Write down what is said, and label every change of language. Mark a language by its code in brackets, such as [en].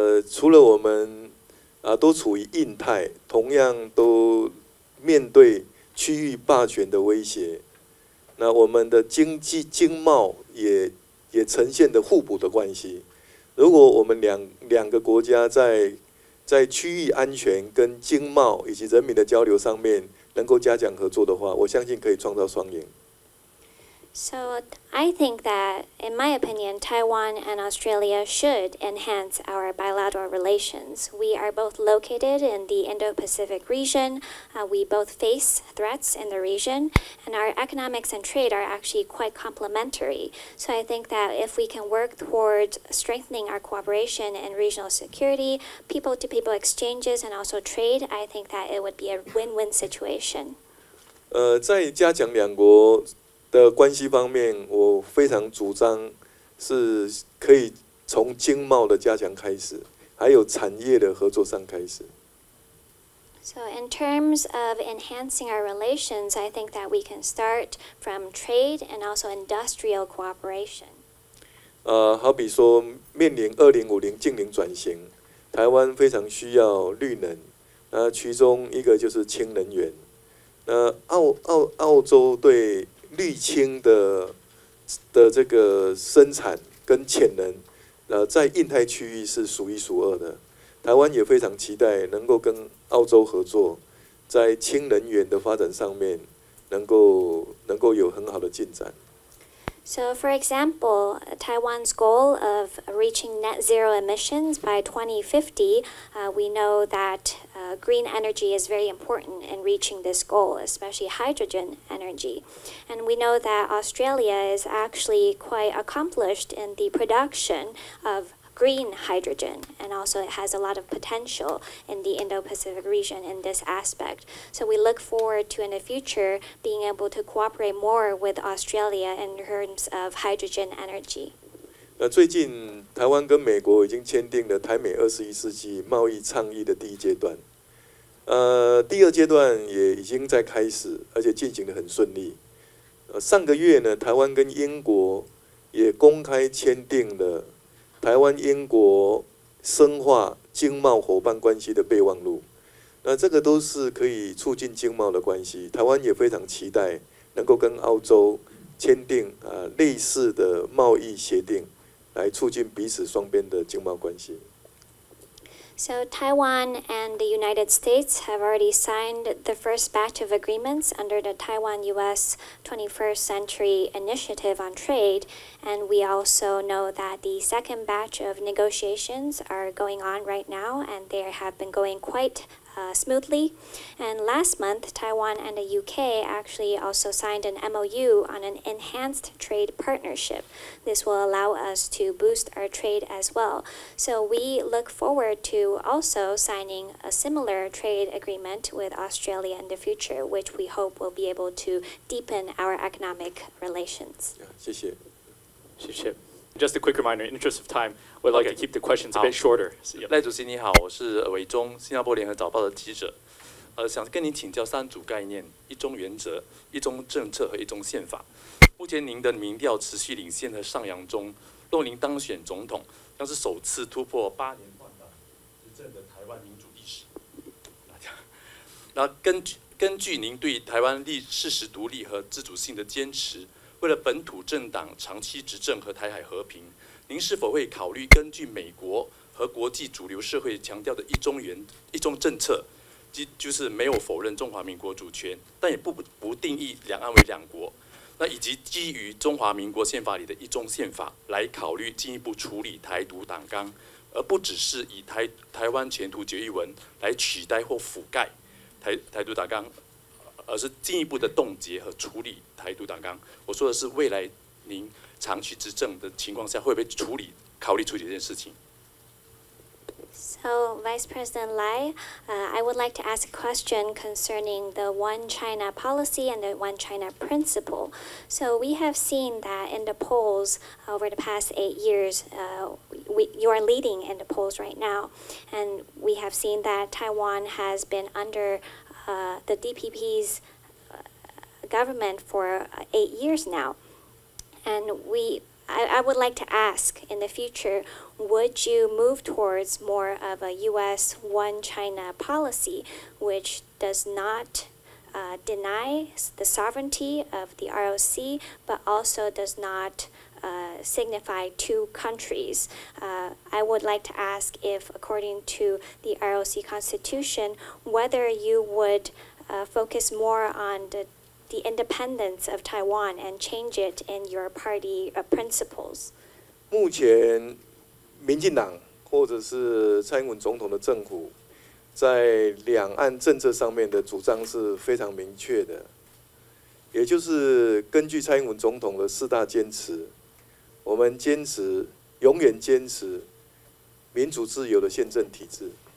[zh] 除了我们都处于印太，同样都面对区域霸权的威胁，那我们的经贸也呈现的互补的关系。如果我们两个国家在区域安全跟经贸以及人民的交流上面能够加强合作的话，我相信可以创造双赢。 [en] So, I think that, in my opinion, Taiwan and Australia should enhance our bilateral relations. We are both located in the Indo-Pacific region. We both face threats in the region, and our economics and trade are actually quite complementary. So I think that if we can work towards strengthening our cooperation in regional security, people-to-people exchanges, and also trade, I think that it would be a win-win situation. [zh] 在加强两国的关系方面，我非常主张是可以从经贸的加强开始，还有产业的合作上开始。 [en] So in terms of enhancing our relations, I think that we can start from trade and also industrial cooperation. [zh] 好比说面临2050净零转型，台湾非常需要绿能，其中一个就是氢能源。澳洲对绿氢的这个生产跟潜能，在印太区域是数一数二的。台湾也非常期待能够跟澳洲合作，在氢能源的发展上面能够有很好的进展。 [en] So, for example, Taiwan's goal of reaching net zero emissions by 2050, we know that green energy is very important in reaching this goal, especially hydrogen energy. And we know that Australia is actually quite accomplished in the production of green hydrogen, and also it has a lot of potential in the Indo-Pacific region in this aspect. So we look forward to in the future being able to cooperate more with Australia in terms of hydrogen energy. [zh] 最近台湾跟美国已经签订了台美21世纪贸易倡议的第1阶段，第2阶段也已经在开始，而且进行得很顺利。上个月呢，台湾跟英国也公开签订了台湾英国深化经贸伙伴关系的备忘录，那这个都是可以促进经贸的关系。台湾也非常期待能够跟澳洲签订类似的贸易协定，来促进彼此双边的经贸关系。 [en] So Taiwan and the United States have already signed the first batch of agreements under the Taiwan-U.S. 21st Century Initiative on Trade, and we also know that the second batch of negotiations are going on right now, and they have been going quite smoothly. And last month, Taiwan and the UK actually also signed an MOU on an enhanced trade partnership. This will allow us to boost our trade as well. So we look forward to also signing a similar trade agreement with Australia in the future, which we hope will be able to deepen our economic relations. [zh] 谢谢。谢谢。 [en] Just a quick reminder, in the interest of time, we'd like to keep the questions a bit shorter. So, yeah. [zh] 赖主席你好，我是伟忠，新加坡联合早报的记者。想跟您请教3组概念：一中原则、一中政策和一中宪法。目前您的民调持续领先和上扬中，若您当选总统，将是首次突破8年换党执政的台湾民主历史。那根据您对台湾事实独立和自主性的坚持，为了本土政党长期执政和台海和平，您是否会考虑根据美国和国际主流社会强调的一中政策，就是没有否认中华民国主权，但也不定义两岸为两国？那以及基于中华民国宪法里的一中宪法来考虑进一步处理台独党纲，而不只是以台湾前途决议文来取代或覆盖台独党纲，而是进一步的冻结和处理台独党纲。我说的是未来您长期执政的情况下，会不会考虑处理这件事情？ [en] So, Vice President Lai, I would like to ask a question concerning the One China policy and the One China principle. So, we have seen that in the polls over the past 8 years, you are leading in the polls right now. And we have seen that Taiwan has been under the DPP's government for 8 years now. And I would like to ask, in the future, would you move towards more of a U.S. One China policy, which does not deny the sovereignty of the ROC, but also does not signify two countries? I would like to ask if, according to the ROC Constitution, whether you would focus more on the independence of Taiwan and change it in your party principles. [zh] 目前，民进党或者是蔡英文总统的政府，在两岸政策上面的主张是非常明确的，也就是根据蔡英文总统的4大坚持，我们永远坚持民主自由的宪政体制。